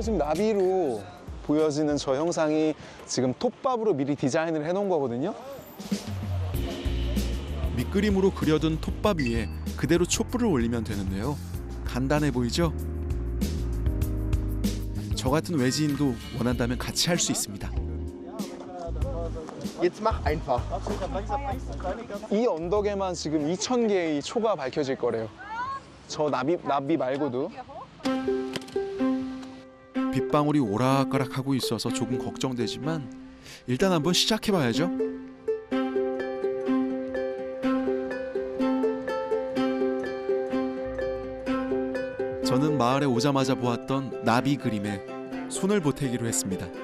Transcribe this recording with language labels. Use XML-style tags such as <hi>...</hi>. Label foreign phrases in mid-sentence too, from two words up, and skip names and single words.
<ko>지금 나비로 보여지는 저 형상이 지금 톱밥으로 미리 디자인을 해놓은 거거든요. 밑그림으로 그려둔 톱밥 위에 그대로 촛불을 올리면 되는데요. 간단해 보이죠? 저 같은 외지인도 원한다면 같이 할 수 있습니다.</ko> <de>Jetzt mach einfach.</de> <ko>이 언덕에만 지금 2,000개의 초가 밝혀질 거래요. 저 나비 말고도. 빗방울이 오락가락하고 있어서 조금 걱정되지만 일단 한번 시작해봐야죠. 저는 마을에 오자마자 보았던 나비 그림에 손을 보태기로 했습니다.</ko>